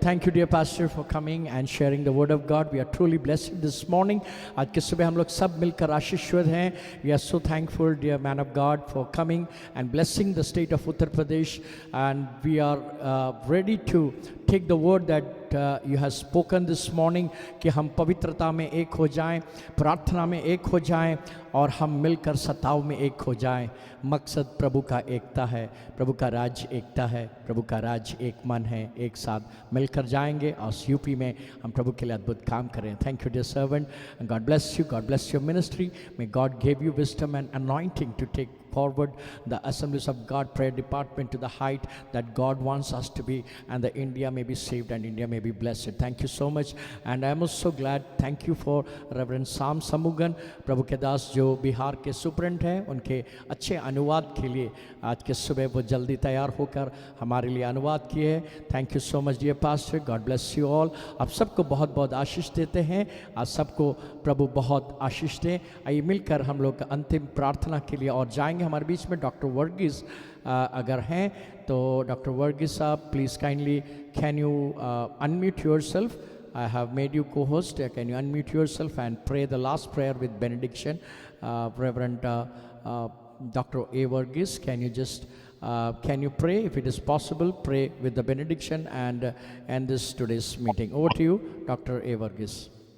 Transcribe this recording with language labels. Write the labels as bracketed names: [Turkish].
[English] Thank you, dear pastor, for coming and sharing the word of God. We are truly blessed this morning. [Hindi] आज के सुबह हम लोग सब मिलकर आशीषित हैं. [English] We are so thankful, dear man of God, for coming and blessing the state of Uttar Pradesh. And we are ready to take the word that you have spoken this morning [Hindi] कि हम पवित्रता में एक हो जाएं, [English] प्रार्थना में एक हो जाएं और हम मिलकर सताव में एक हो जाएं. [Hindi] मकसद प्रभु का एकता है, प्रभु का राज्य एकता है, प्रभु का राज्य एक मन है, एक साथ मिलकर जाएंगे और यूपी में हम प्रभु के लिए अद्भुत काम करें. [English] Thank you dear servant, God bless you, God bless your ministry. May God give you wisdom and anointing to take forward the Assemblies of God prayer department to the height that God wants us to be, and the India may be saved and India may be blessed. Thank you so much, and I am also glad. Thank you for Reverend [Hindi] Sam Samugan, प्रभु के दास जो बिहार के सुपरेंट हैं, उनके अच्छे अनुवाद के लिए आज के सुबह वो जल्दी तैयार होकर हमारे लिए अनुवाद किए हैं. [English] Thank you so much dear pastor, God bless you all. [Hindi] आप सबको बहुत बहुत आशीष देते हैं. आज सबको प्रभु बहुत आशीष दें. आइए मिलकर हम लोग अंतिम प्रार्थना के लिए और जाएंगे. हमारे बीच में डॉक्टर वर्गीस अगर हैं तो डॉक्टर वर्गीस साहब, [English] Please kindly can you unmute yourself. I have made you co-host. Can you unmute yourself and pray the last prayer with benediction? Reverend Dr. A. Varghese, can you pray, if it is possible, pray with the benediction and end this today's meeting. Over to you, Dr. A. Varghese.